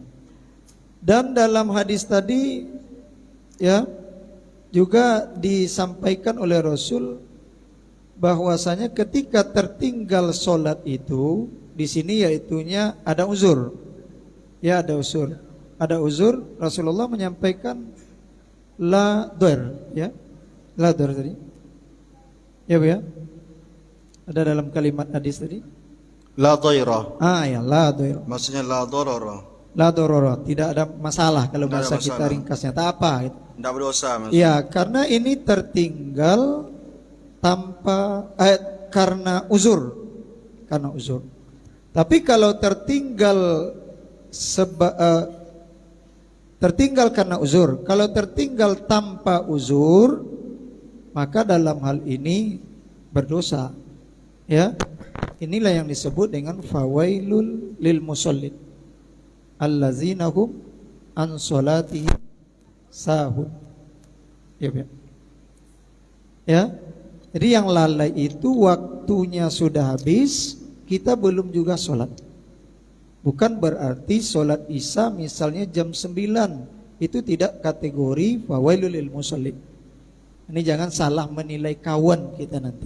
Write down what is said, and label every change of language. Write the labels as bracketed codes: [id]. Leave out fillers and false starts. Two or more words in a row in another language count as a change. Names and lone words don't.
[id] Dan dalam hadis tadi, ya, juga disampaikan oleh Rasul bahwasanya ketika tertinggal sholat itu, di sini yaitunya ada uzur. Ya, ada uzur. Ada uzur, Rasulullah menyampaikan [ar] لا ضير, [id] ya. [ar] لا ضرر [id] tadi. Ya Bu ya. Ada dalam kalimat hadis tadi. [ar] لا ضير. Ya, لا ضرر. Maksudnya لا ضرر. لا ضرر, [id] tidak ada masalah kalau Tidak ada bahasa kita masalah. ringkasnya. Tak apa gitu. Tidak berdosa maksudnya. Ya, karena ini tertinggal tanpa karena uzur. Karena uzur. Tapi kalau tertinggal tertinggal karena uzur, kalau tertinggal tanpa uzur, maka dalam hal ini berdosa. Ya. Inilah yang disebut dengan [ar] فويل للمصلين الذين هم عن صلاتهم ساهون. [id] Ya, ya. Ya. Jadi yang lalai itu waktunya sudah habis, kita belum juga sholat. Bukan berarti sholat isya misalnya jam 9, itu tidak kategori [ar] فويل للمصلين. [id] Ini jangan salah menilai kawan kita nanti.